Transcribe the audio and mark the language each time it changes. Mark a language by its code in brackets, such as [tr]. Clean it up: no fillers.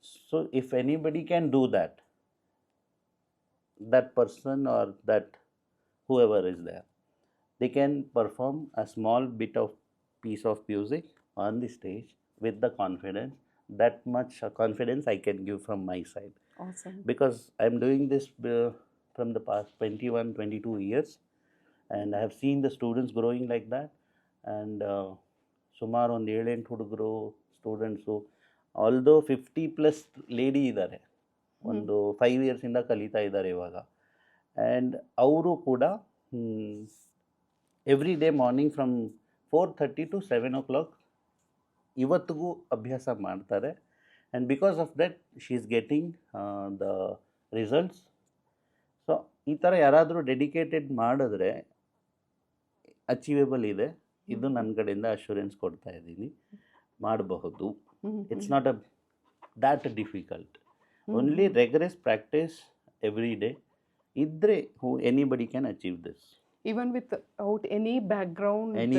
[en] So if anybody can do that, that person or that whoever is there, they can perform a small bit of piece of music on the stage with the confidence. That much confidence I can give from my side. Awesome. Because I am doing this from the past 21-22 years, and I have seen the students growing like that. [kn] And ಸುಮಾರು ಒಂದು 7-8 ಹುಡುಗರು students, although 50+ lady ಇದ್ದಾರೆ, ಒಂದು 5 yearsಯಿಂದ ಕಲಿತಾ ಇದ್ದಾರೆ ಇವಾಗ. [en] and [kn] ಅವರು ಕೂಡ [en] every day morning from 4:30 to 7 o'clock [kn] ಇವತ್ತಿಗೂ ಅಭ್ಯಾಸ ಮಾಡ್ತಾರೆ. [en] And because of that she is getting the results. [kn] So ಈ ಥರ ಯಾರಾದರೂ ಡೆಡಿಕೇಟೆಡ್ ಮಾಡಿದ್ರೆ ಅಚೀವೇಬಲ್ ಇದೆ. ಇದು ನನ್ನ ಕಡೆಯಿಂದ ಅಶ್ಯೂರೆನ್ಸ್ ಕೊಡ್ತಾ ಇದ್ದೀನಿ, ಮಾಡಬಹುದು. [en] It's not that difficult. Only rigorous practice every day idre anybody can achieve this, even without any background.